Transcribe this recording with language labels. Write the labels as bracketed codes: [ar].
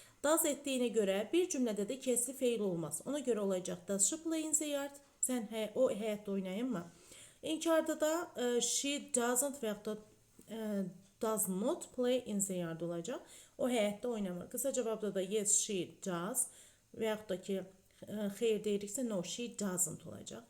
[az] Does etdiyinə görə bir cümlədə də kəsli feil olmaz. Ona görə olacaq [en] does she play in the yard? [az] Sən o həyətdə oynayın mı? İnkarda da [en] she doesn't [az] və yaxud da [en] does not play in the yard [az] olacaq. O həyətdə oynamır. Qısa cavabda da [en] yes, she does [az] və yaxud da ki, xeyr deyiriksə [en] no, she doesn't [az] olacaq.